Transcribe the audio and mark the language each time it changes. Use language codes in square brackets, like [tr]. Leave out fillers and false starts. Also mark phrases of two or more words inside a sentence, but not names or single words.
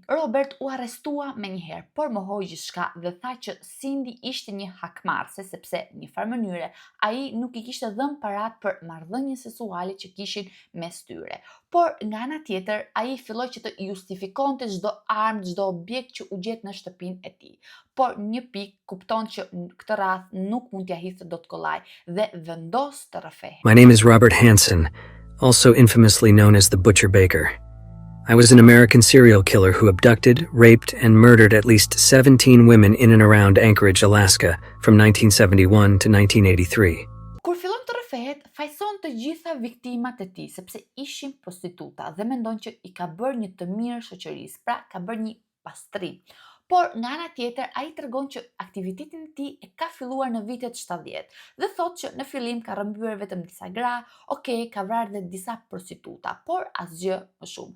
[sq] Robert u arrestua menjëherë, por mohoi gjithçka dhe tha që Cindy ishte një hakmarrse sepse në një farë mënyre ai nuk i kishte dhënë parat për marrëdhënien seksuale që kishin mes tyre. Por nga ana tjetër, ai filloi që të justifikonte çdo armë, çdo objekt që u gjet në shtëpinë e tij. Por një pikë kupton që në këtë radh nuk mund t'ia hidhte dot kollaj dhe vendos të rrëfehej. [en] My name is Robert Hansen, also infamously known as the Butcher Baker. I was an American serial killer who abducted, raped, and murdered at least 17 women in and around Anchorage, Alaska, from 1971 to 1983. [sq] Kur fillon të rrëfehet, fajson të gjitha viktimat e tij sepse ishin prostituta dhe mendon që i ka bërë një të mirë shoqërisë, pra ka bërë një pastrim. Por nga ana tjetër ai tregon që aktivitetin e tij e ka filluar në vitet 70 dhe thotë që në fillim ka rrëmbyer vetëm disa gra, ka vrarë dhe disa prostituta, por asgjë më shumë.